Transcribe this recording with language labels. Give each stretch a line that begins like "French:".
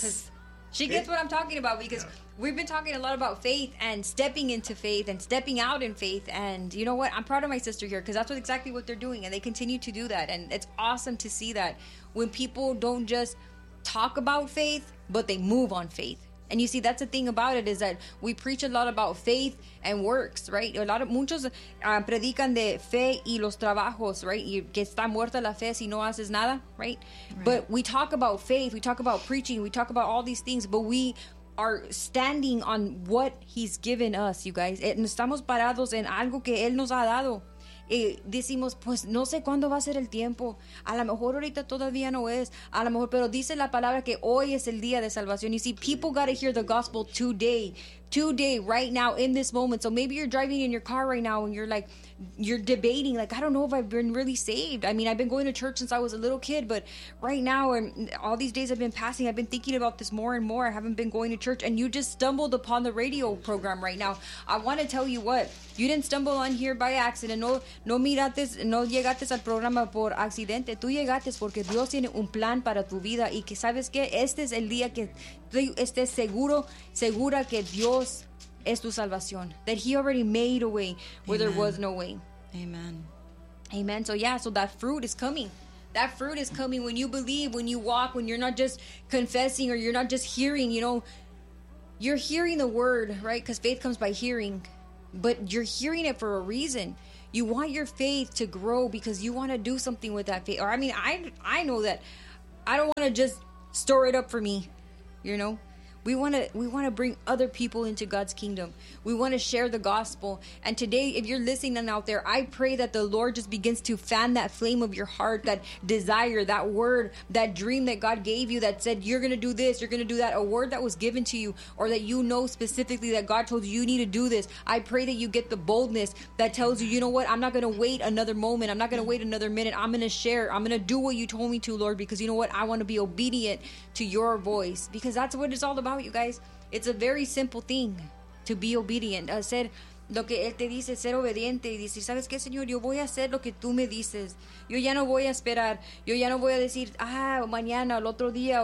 English: Because she gets what I'm talking about because we've been talking a lot about faith and stepping into faith and stepping out in faith. And you know what? I'm proud of my sister here because that's what exactly what they're doing. And they continue to do that. And it's awesome to see that when people don't just talk about faith, but they move on faith. And you see, that's the thing about it is that we preach a lot about faith and works, right? A lot of
Spanish: muchos predican de fe y los trabajos, right? Que está muerta la fe si no haces nada, right?
English: But we talk about faith, we talk about preaching, we talk about all these things, but we are standing on what he's given us, you guys.
Spanish: Estamos parados en algo que él nos ha dado. Y decimos, pues no sé cuándo va a ser el tiempo. A lo mejor ahorita todavía no es. A lo mejor, pero dice la palabra que hoy es el día de salvación.
English: You see, people got to hear the gospel today. Today, right now, in this moment. So maybe you're driving in your car right now and you're like, you're debating. Like, I don't know if I've been really saved. I mean, I've been going to church since I was a little kid. But right now, and all these days I've been passing, I've been thinking about this more and more. I haven't been going to church. And you just stumbled upon the radio program right now. I want to tell you what. You didn't stumble on here by accident.
Spanish: No miraste, no llegaste al programa por accidente. Tú llegaste porque Dios tiene un plan para tu vida. Y que sabes que este es el día que tú estés seguro, segura que Dios es tu salvación.
English: That he already made a way where there was no way. Amen. Amen. So yeah, so that fruit is coming. That fruit is coming when you believe, when you walk, when you're not just confessing or you're not just hearing, you know. You're hearing the word, right? Because faith comes by hearing. But you're hearing it for a reason. You want your faith to grow because you want to do something with that faith. Or I mean, I know that I don't want to just store it up for me, you know. We want to bring other people into God's kingdom. We want to share the gospel. And today, if you're listening out there, I pray that the Lord just begins to fan that flame of your heart, that desire, that word, that dream that God gave you that said, you're going to do this, you're going to do that, a word that was given to you, or that you know specifically that God told you you need to do this. I pray that you get the boldness that tells you, you know what, I'm not going to wait another moment. I'm not going to wait another minute. I'm going to share. I'm going to do what you told me to, Lord, because you know what? I want to be obedient to your voice, because that's what it's all about, you guys. It's a very simple thing to be obedient.
Spanish: Ser lo que él te dice, ser obediente. Y decir, ¿sabes qué, Señor? Yo voy a hacer lo que tú me dices. Yo ya no voy a esperar. Yo ya no voy a decir, ah, mañana, el otro día.